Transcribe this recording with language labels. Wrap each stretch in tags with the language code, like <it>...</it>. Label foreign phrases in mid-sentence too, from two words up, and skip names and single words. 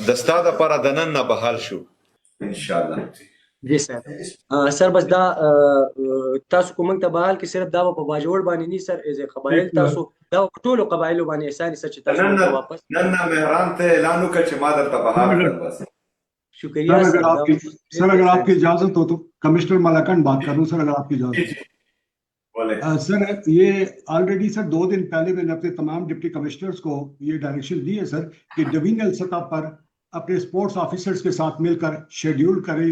<ps>د ستا دپاره د نن نه بحال شو انشاءالله. جی سر. سر بس دا تاسو کوم ته بحال کې صرف دا په باجوړ باندې نه سر، ایز قبایل تاسو دا ټولو قبایلو باندې احسان سر چې تاسو واپس نن نه مهران ته اعلان وکړه چې ما درته بحال کړ. بس</ps> <ur>شکریہ سر. اگر آپ کی اجازت ہو تو کمشنر ملاکنڈ بات کر رہا ہوں سر، اگر آپ کی اجازت ہو سر. یہ آلریڈی سر 2 دن پہلے میں نے اپنے تمام ڈپٹی کمشنرز کو یہ ڈائریکشن دی ہے سر کہ ڈویژنل سطح پر اپنے</ur> <en>sports officers</en> <ur>کے ساتھ مل کر شیڈیول کریں.</ur>